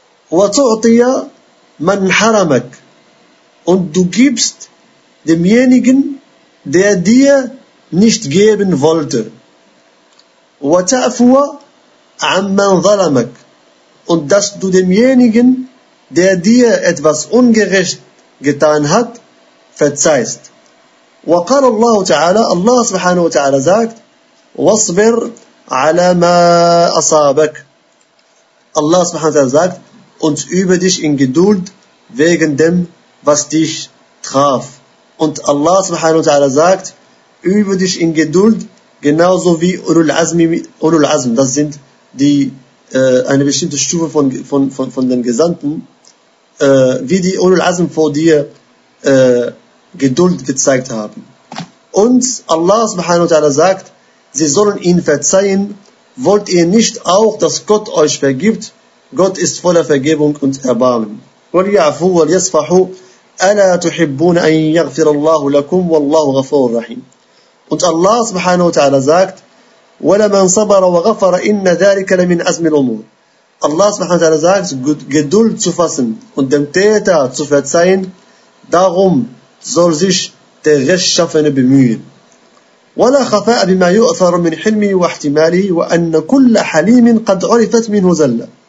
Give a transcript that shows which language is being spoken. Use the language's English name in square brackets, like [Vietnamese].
[Arabic] وَتُعْطِيَ مَنْ حَرَمَكْ, [German] und du gibst demjenigen, der dir nicht geben wollte. [Arabic] وَتَعْفُوَ عَمَّنْ ظَلَمَكْ, [German] und dass du demjenigen, der dir etwas ungerecht getan hat, verzeihst. [Arabic] وقال الله تعالى, Allah سبحانه وتعالى sagt, واصبر على ما أصابك. [German] Allah [Arabic] سبحانه وتعالى [German] sagt, und übe dich in Geduld wegen dem, was dich traf. Und Allah [Arabic] سبحانه وتعالى [German] sagt, übe dich in Geduld genauso wie Ulul Azm. Das sind eine bestimmte Stufe von den Gesandten. Wie die Ulul Azm vor dir Geduld gezeigt haben. Und Allah subhanahu wa ta'ala sagt, sie sollen ihn verzeihen, wollt ihr nicht auch, dass Gott euch vergibt? Gott ist voller Vergebung und Erbarmen. [Arabic] وَلْيَعْفُوا وَلْيَصْفَحُوا أَلَا تُحِبُّونَ أَن يَغْفِرَ اللَّهُ لَكُمْ وَاللَّهُ غَفُورٌ رَحِيمٌ. [German] Und Allah subhanahu wa ta'ala sagt, [Arabic] وَلَمَنْ صَبَرَ وَغَفَرَ إِنَّ ذَلِكَ لَمِنْ أَزْمِ الْأُمُورِ. [German] Allah subhanahu wa ta'ala sagt, Geduld zu fassen und dem Täter zu verzeihen, darum soll sich der Rechtschaffene bemühen. [Arabic] وَلَا خَفَاءَ بِمَا يُؤْثَرُ مِنْ حِلْمِهِ وَاحْتِمَالِهِ وَأَنَّ كُلَّ حَلِيمٍ قَدْ عُرِفَتْ مِنْهُ زَلَّ.